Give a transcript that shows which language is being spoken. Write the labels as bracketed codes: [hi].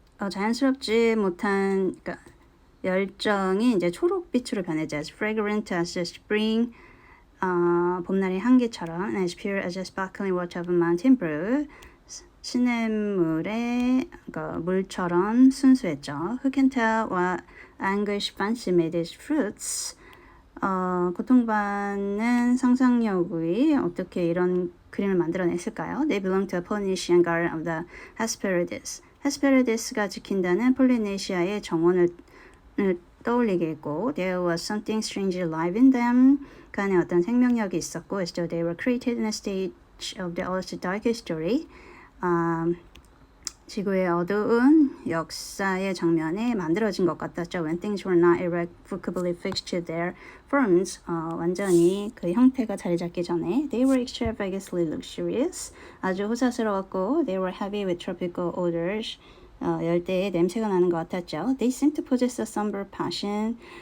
[ko] 자연스럽지 못한 그러니까 열정이 이제 초록빛으로 변했죠. [en] As fragrant as the spring. [ko] 봄날의 향기처럼 [en] as pure as a sparkling water of a mountain brook. [ko] 시냇물의 물처럼 순수했죠. [en] Who can tell what anguish fancy made these fruits? [ko] 고통받는 상상력이 어떻게 이런 그림을 만들어냈을까요? [en] They belong to a Polynesian garden of the Hesperides. [ko] 헤스페리데스가 지킨다는 폴리네시아의 정원을 떠올리게 했고 [en] There was something strangely alive in them. [ko] 그 안에 어떤 생명력이 있었고 [en] as though they were created in a stage of the Earth's dark history. [ko] 지구의 어두운 역사의 장면에 만들어진 것 같았죠. [en] When things were not irrevocably fixed to their forms. [ko] 완전히 그 형태가 자리 잡기 전에 [en] They were extravagantly luxurious. [ko] 아주 호사스러웠고 [en] They were heavy with tropical odors. [ko] 열대의 냄새가 나는 것 같았죠. [en] They seemed to possess a somber passion.